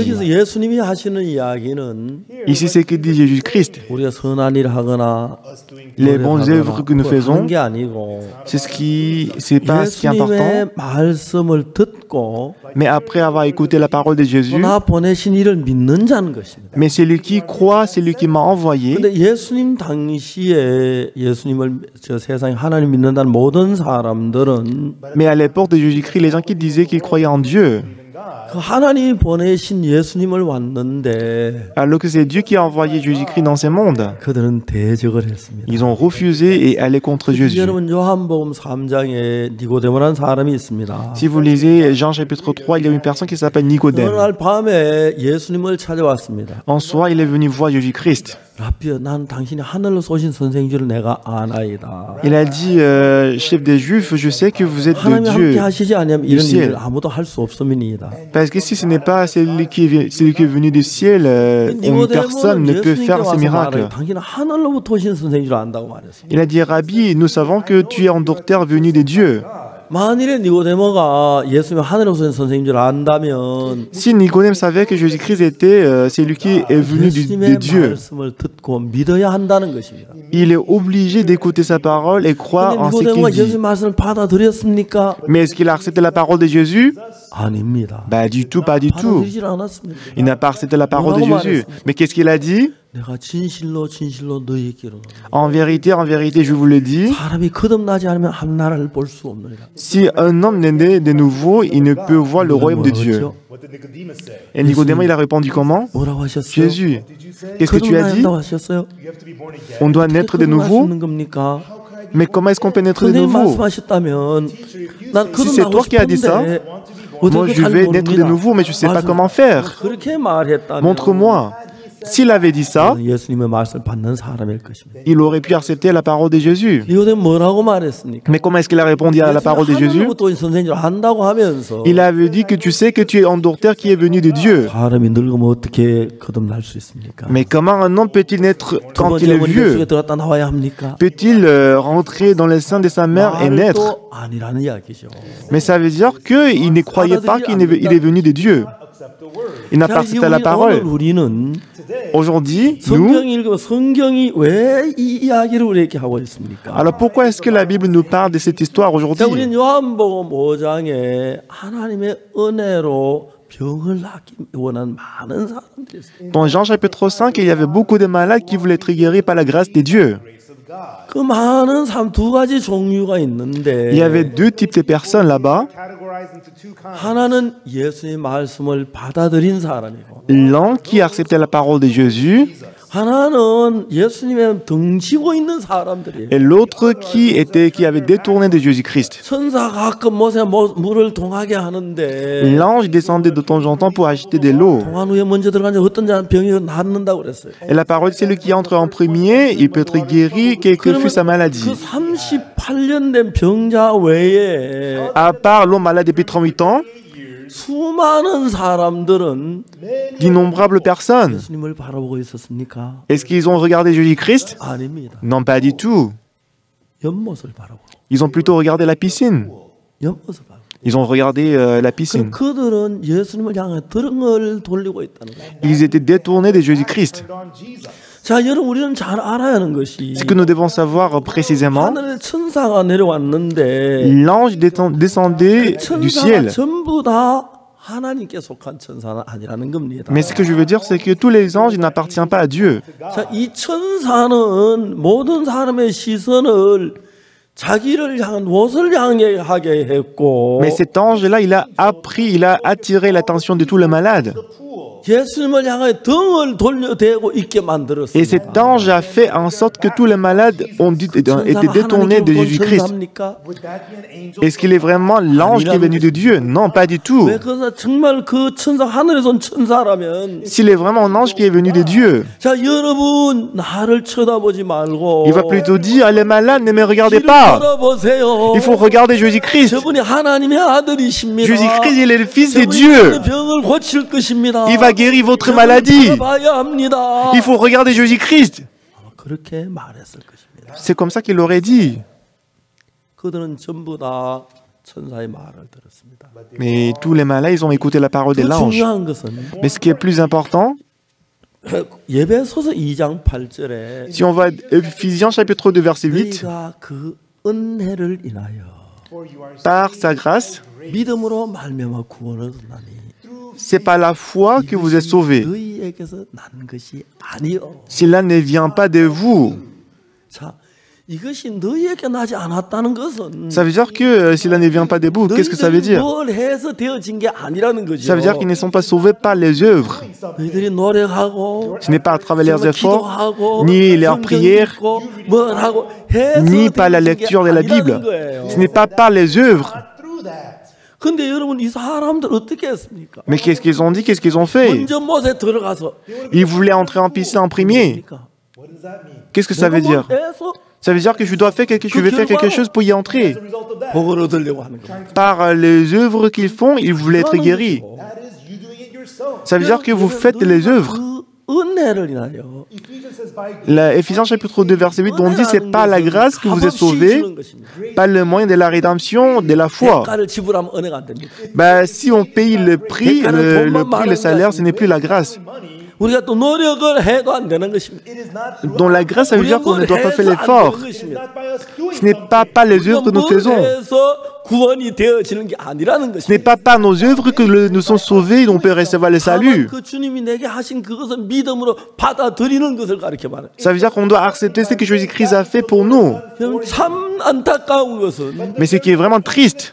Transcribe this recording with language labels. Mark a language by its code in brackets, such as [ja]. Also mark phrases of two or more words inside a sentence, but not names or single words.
[ko] 여기서 예수님이 하시는 이야기는 [fr] Ici, c'est que dit Jésus-Christ. [ko] 우리가 선한 일을 하거나 [fr] Les bonnes œuvres que nous faisons, [ko] 게 아니고 [fr] c'est pas ce qui est important. [ko] 예수님의 말씀을 듣고 [fr] Mais après avoir écouté la parole de Jésus, [ko] 나 보내신 이를 믿는 자는 것입니다. [fr] mais celui qui croit, celui qui m'a envoyé. [ko] 근데 예수님 당시에 예수님을 저 세상에 하나님 믿는다는 모든 사람들은 [fr] Mais à l'époque de Jésus-Christ, les gens qui disaient qu'ils croyaient en Dieu, [ko] 그 하나님이 보내신 예수님을 왔는데 [fr] alors que c'est Dieu qui a envoyé Jésus-Christ dans ce monde, [ko] 그들은 대적을 했습니다. [fr] ils ont refusé et allé contre Jésus. [ko] 여러분 요한복음 3장에 니고데모라는 사람이 있습니다. [fr] Si vous lisez Jean chapitre 3, il y a une personne qui s'appelle [ko] 어느 [fr] Nicodème. [ko] 날 밤에 예수님을 찾아왔습니다. [fr] En soi, il est venu voir Jésus-Christ. [ko] 라비야, 난 당신이 하늘로 쏘신 선생인 줄 내가 아나이다. [fr] Il a dit, chef des Juifs, je sais que vous êtes de [ko] 하나님이 함께 [fr] Dieu. [ko] 하시지 않으면 이런 일을 아무도 할 수 없음이니이다. [fr] Parce que si ce n'est pas celui qui est venu du ciel, une personne ne peut faire ce miracle. [ko] 당신은 하늘로부터 오신 선생인 줄 안다고 말했어. [fr] Il a dit, Rabbi, nous savons que tu es un docteur venu de Dieu. [ko] 만일에 니고데모가 예수님이 하늘로부터 오신 선생인 줄 안다면 [fr] Si Nicodème savait que Jésus-Christ était celui qui est venu de Dieu, [ko] 말씀을 듣고 믿어야 한다는 것입니다. [fr] il est obligé d'écouter sa parole et croire en ce [ko] 니고데모가 [fr] qu'il dit. [ko] 예수님 말씀을 받아들였습니까? [fr] Mais est-ce qu'il a accepté la parole de Jésus? [ko] 아닙니다. [fr] Bah du tout, pas du tout. [ko] 받아들이질 않았습니다. [fr] Il n'a pas accepté la parole de Jésus. Mais qu'est-ce qu'il a dit? [ko] 내가 진실로 진실로 너희에게 이르노니 [fr] En vérité, je vous le dis, [ko] 사람이 거듭나지 않으면 한 나라를 볼 수 없느니라. [fr] si un homme n'est né de nouveau, il ne peut voir le royaume de Dieu. Et Nicodème, il a répondu comment? [ko] 뭐라고 하셨어요? [fr] Jésus, qu'est-ce que tu as dit? [ko] 거듭나야 한다고 하셨어요? [fr] On doit naître de nouveau? [ko] 거듭날 수 있는 겁니까? [fr] Mais comment est-ce qu'on peut naître de [ko] 선생님 [fr] nouveau? [ko] 말씀하셨다면 난 [fr] Si c'est [ko] 거듭나고 [fr] toi qui as dit ça, [ko] 싶은데 [fr] moi je vais naître de nouveau, mais je ne sais pas comment faire. [ko] 그렇게 말했다면 [fr] Montre-moi. S'il avait dit ça, [ko] 예수님의 말씀을 받는 사람일 것입니다. [fr] il aurait pu accepter la parole de Jésus. [ko] 니고데모 뭐라고 말했습니까? [fr] Mais comment est-ce qu'il a répondu à la parole de Jésus? [ko] 하늘로부터 온 선생인 줄 안다고 하면서 [fr] Il avait dit que tu sais que tu es un docteur qui est venu de Dieu. [ko] 사람이 늙으면 어떻게 거듭날 수 있습니까? [fr] Mais comment un homme peut-il naître [ko] 두 [fr] quand il [ko] 번째 [fr] est [ko] 어머니 [fr] vieux? [ko] 속에 들어갔다 나와야 합니까? [fr] Peut-il rentrer dans le sein de sa mère et naître? [ko] 말도 아니라는 이야기죠. [fr] Mais ça veut dire qu'il ne croyait pas qu'il est venu de Dieu. Il n'a pas accepté la parole. [ko] 우리는 [fr] Aujourd'hui, nous, [ko] 성경이 읽으면 성경이 왜 이 이야기를 우리에게 하고 있습니까? [fr] alors pourquoi est-ce que la Bible nous parle de cette histoire aujourd'hui? [ko] 우리는 요한복음 5장에 하나님의 은혜로 병을 낫기 원하는 많은 사람들이 있어요. [fr] Dans Jean chapitre 5, il y avait beaucoup de malades qui voulaient être guéris par la grâce de Dieu. [ko] 그 많은 사람 두 가지 종류가 있는데 [fr] Il y avait deux types de personnes là-bas. [ko] 하나는 예수의 말씀을 받아들인 사람이고 [fr] L'un qui acceptait la parole de Jésus [ko] 하나는 예수님의 등지고 있는 사람들이에요. [fr] et l'autre qui avait détourné de Jésus-Christ. [ko] 천사가 가끔 모세 물을 동하게 하는데 [fr] L'ange descendait de temps en temps pour agiter de l'eau. [ko] 동안 후에 먼저 들어간 자 어떤 자는 병이 낫는다고 그랬어요. [fr] Et la parole, c'est celui qui entre en premier, il peut être guéri, quelle que fût sa maladie. [ko] 그 38년 된 병자 외에 [fr] À part l'homme malade depuis 38 ans, [ko] 수많은 사람들은 [fr] d'innombrables personnes. [ko] 예수님을 바라보고 있었습니까? [fr] Est-ce qu'ils ont regardé Jésus-Christ? [ko] 아닙니다. [fr] Non, pas du tout. [ko] 연못을 바라보고 [fr] Ils ont plutôt regardé la piscine. [ko] 연못을 바라보고 [fr] Ils ont regardé la piscine. [ko] 그들은 예수님을 향해 등을 돌리고 있다는 거예요. [fr] Ils étaient détournés de Jésus-Christ. [ko] 자, 여러분 우리는 잘 알아야 하는 것이 [fr] Ce que nous devons savoir précisément, [ko] 하늘에 천사가 내려왔는데 [fr] l'ange descendait du [ko] 천사가 [fr] ciel. [ko] 전부 다 하나님께 속한 천사는 아니라는 겁니다. [fr] Mais ce que je veux dire, c'est que tous les anges n'appartiennent pas à Dieu. [ko] 자, 이 천사는 모든 사람의 시선을 자기를 향한 무엇을 향해 하게 했고, [fr] Mais cet ange-là, il a attiré l'attention de tous les malades. [ko] 예수님을 향해 등을 돌려대고 있게 [fr] Et [ko] 만들었습니다. [fr] cet ange a fait en sorte que tous les malades ont été détournés de Jésus-Christ. Est-ce qu'il est vraiment l'ange qui est venu de Dieu? Non, pas du tout. [ko] 왜 그래서 정말 그 천사 하늘에서 온 천사라면, [fr] S'il est vraiment un ange qui est venu de Dieu, [ko] 자, 여러분 나를 쳐다보지 말고 [fr] il va plutôt dire, les malades, ne me regardez pas. [ko] 보세요. [fr] Il faut regarder Jésus-Christ. [ko] 저분이 하나님의 아들이십니다. [fr] Jésus-Christ, il est le Fils de [ko] 저분이 [fr] Dieu. [ko] 병을 고칠 것입니다. [fr] Il va guérir votre maladie. [ko] 봐야 합니다. [fr] Il faut regarder Jésus-Christ. [ko] 그렇게 말했을 것입니다. [fr] C'est comme ça qu'il aurait dit. [ko] 그들은 전부 다 천사의 말을 들었습니다. [fr] Mais tous les malades, ils ont écouté la parole de [ko] 더 [fr] l'ange. [ko] 중요한 것은 [fr] Mais ce qui est plus important, [ko] 예배소서 2장 8절에 [fr] si on va à Ephésiens chapitre 2 verset 8, [ko] 너희가 그 은혜를 인하여 [fr] par sa grâce, [ko] 믿음으로 말미암아 구원을 얻나니 [fr] c'est par la foi que vous êtes sauvés. [ko] 너희에게서 난 것이 아니요. [fr] Cela ne vient pas de vous. [ko] 자, 이것이 너희에게 나지 않았다는 것은 [fr] Ça veut dire que cela ne vient pas de vous. Qu'est-ce que ça veut dire? [ko] 뭘 해서 되어진 게 아니라는 거죠. [fr] Ça veut dire qu'ils ne sont pas sauvés par les œuvres. [ko] 너희들이 노력하고 [fr] Ce n'est pas à travers leurs efforts, [ko] 기도하고 [fr] ni leurs prières, [ko] 뭘 하고 해서 [fr] ni par la [ko] 되어진 게 [fr] lecture de la Bible. [ko] 아니라는 거예요. [fr] Ce n'est pas par les œuvres. [ko] 근데 여러분 이 사람들 어떻게 했습니까? [fr] Mais qu'est-ce qu'ils ont dit? Qu'est-ce qu'ils ont fait? [ko] 먼저 못에 들어가서 [fr] Ils voulaient entrer en piscine en premier. Qu'est-ce que ça veut dire? Ça veut dire que je vais faire quelque chose pour y entrer. [ko] 복을 얻으려고 하는 거예요. [fr] Par les œuvres qu'ils font, ils voulaient être guéris. Ça veut dire que vous faites les œuvres. [ko] 그 은혜를 인하여 [fr] Éphésiens chapitre 2 verset 8, on dit c'est par la grâce que vous êtes sauvés, par le moyen de la rédemption, de la foi. [ko] 대가를 지불하면 은혜가 안 됩니다. [fr] Ben, si on paye le prix, le salaire, ce n'est plus la grâce. [ko] 우리가 또 노력을 해도 안 되는 것입니다. [fr] Dans la grâce, ça veut dire qu'on ne doit pas faire l'effort. Ce n'est pas par les œuvres que nous faisons. [ko] 구원이 되어지는 게 아니라는 [fr] Ce n'est [ko] 것입니다. [fr] pas par nos œuvres que nous sommes sauvés et on peut recevoir le salut. [ko] 그 주님이 내게 하신 그것을 믿음으로 받아들이는 것을 가르쳐 말해요. [fr] Ça veut dire qu'on doit accepter ce que Jésus-Christ a fait pour nous. [ko] 참 안타까운 것은 [fr] Mais ce qui est vraiment triste,